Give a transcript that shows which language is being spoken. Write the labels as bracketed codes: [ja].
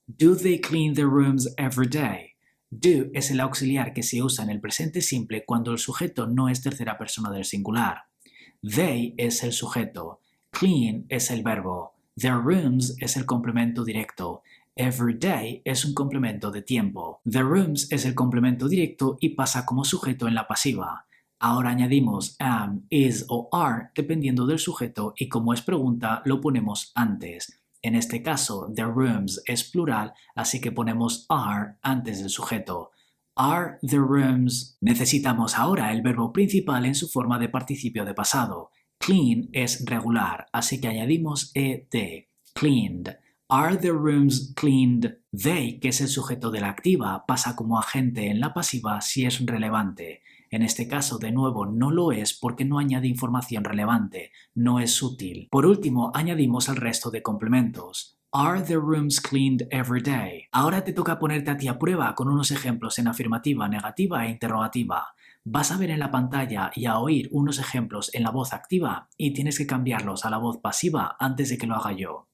[en] Do they clean their rooms every day? [es] Do es el auxiliar que se usa en el presente simple cuando el sujeto no es tercera persona del singular. They es el sujeto. Clean es el verbo. Their rooms es el complemento directo. Every day es un complemento de tiempo. The rooms es el complemento directo y pasa como sujeto en la pasiva. Ahora añadimos am, is o are dependiendo del sujeto y como es pregunta lo ponemos antes. En este caso, the rooms es plural, así que ponemos are antes del sujeto. [en] Are the rooms? [es] Necesitamos ahora el verbo principal en su forma de participio de pasado. Clean es regular, así que añadimos ed. Cleaned. [en] Are the rooms cleaned? [es] They, que es el sujeto de la activa, pasa como agente en la pasiva si es relevante. En este caso, de nuevo, no lo es porque no añade información relevante, no es útil. Por último, añadimos el resto de complementos. [en] Are the rooms cleaned every day? [es] Ahora te toca ponerte a ti a prueba con unos ejemplos en afirmativa, negativa e interrogativa. Vas a ver en la pantalla y a oír unos ejemplos en la voz activa y tienes que cambiarlos a la voz pasiva antes de que lo haga yo.